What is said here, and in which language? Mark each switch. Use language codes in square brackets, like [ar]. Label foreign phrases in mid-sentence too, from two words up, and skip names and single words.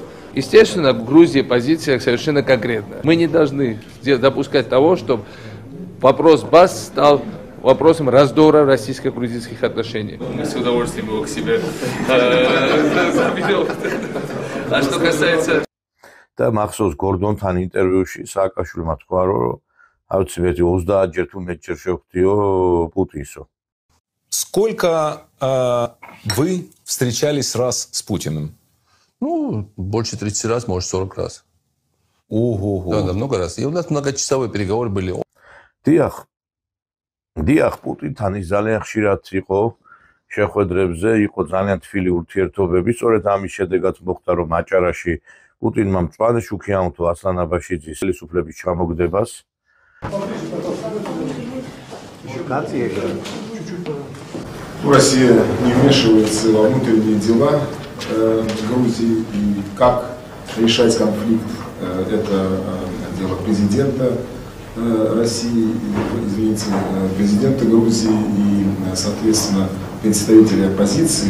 [ru] Естественно, в Грузии позиция совершенно конкретная. Мы не должны допускать того, чтобы вопрос БАС стал вопросом раздора российско-грузинских отношений. Мы с удовольствием его к себе заберем. А что касается... [ka] და მახსოვს გორდონთან ინტერვიუში სააკაშვილმა თქვა, რომ აუცილებლად 30-ჯერ თუ მეტჯერ შევხვდიო პუტინსო. [ru] Сколько вы встречались раз с Путиным? Ну, больше 30 раз, может 40 раз. Ого. Да, много раз. И у нас многочасовые переговоры были. [ka] დიახ, პუტინთან ის ძალიან ხშირად იყო შეხვედრებზე, იყო ძალიან თბილი ურთიერთობები, სწორედ ამის შედეგად მოხდა, რომ აჭარაში Путинმა მწვანე შუქი აუნთო ასლან აბაშიძის ხელისუფლების ჩამოგდებას. [ru] Россия не вмешивается во внутренние дела Грузии и как решать конфликт. Это дело президента России, извините, президента Грузии и, соответственно, представителей оппозиции.